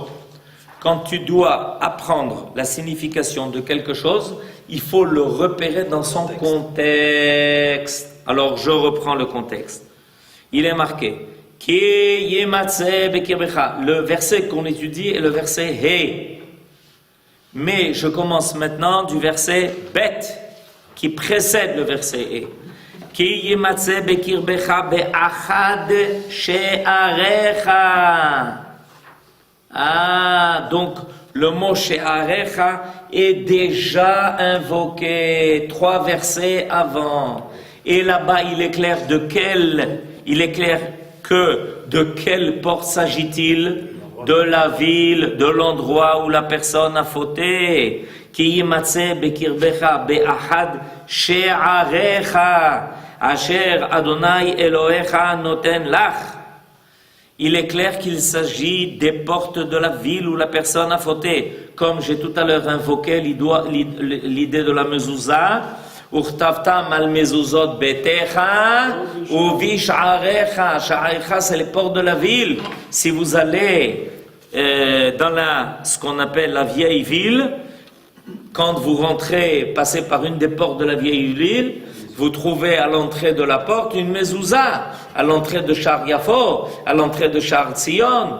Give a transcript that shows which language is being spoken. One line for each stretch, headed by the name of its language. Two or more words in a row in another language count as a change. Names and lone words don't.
French: Quand tu dois apprendre la signification de quelque chose, il faut le repérer dans son contexte. Alors, je reprends le contexte. Il est marqué
Hebrew: כי ימצא בקרבך.
French: Le verset qu'on étudie est le verset He. Mais je commence maintenant du verset Bet, qui précède le verset He.
Hebrew: כי ימצא בקרבך באחד שעריך.
French: Ah, donc le mot She'arecha est déjà invoqué 3 versets avant. Et là-bas, il est clair de quelle il est clair que de quelle porte s'agit-il? De la ville, de l'endroit où la personne a fauté.
Hebrew: כי ימצא בקרבך באחד שעריך אשר ה' אלהיך נתן לך.
French: Il est clair qu'il s'agit des portes de la ville où la personne a fauté. Comme j'ai tout à l'heure invoqué l'idée de la mezouza,
Hebrew: וכתבתם על מזוזות ביתך,
French: ou vish'arecha. Sha'arecha, c'est les portes de la ville. Si vous allez dans ce qu'on appelle la vieille ville, quand vous rentrez, passez par une des portes de la vieille ville, vous trouvez à l'entrée de la porte une mezouza, à l'entrée de Shar Yafo, à l'entrée de Shar Tzion.